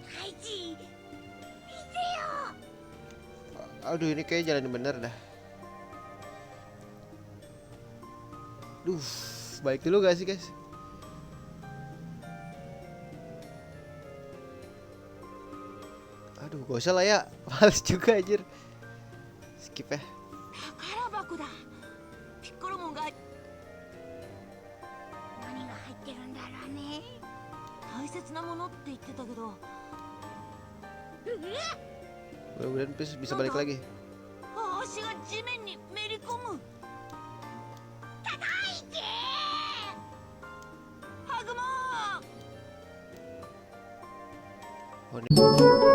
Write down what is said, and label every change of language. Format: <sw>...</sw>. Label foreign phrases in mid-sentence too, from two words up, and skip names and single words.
<id>Aduh, ini kayaknya jalan yang bener dah. Duh, balik dulu gak sih guys? Aduh, gak usah lah ya. Males juga anjir. Skip ya.</id> <ja>宝箱だ。ピッコロモンが何が入ってるんだろうね。大切なものって言ってたけど、</ja> <id>Mudah-mudahan bisa balik lagi.</id> <ja>足が地面にめり込む。叩いてハグモン。</ja> <id>Oh, ini.</id>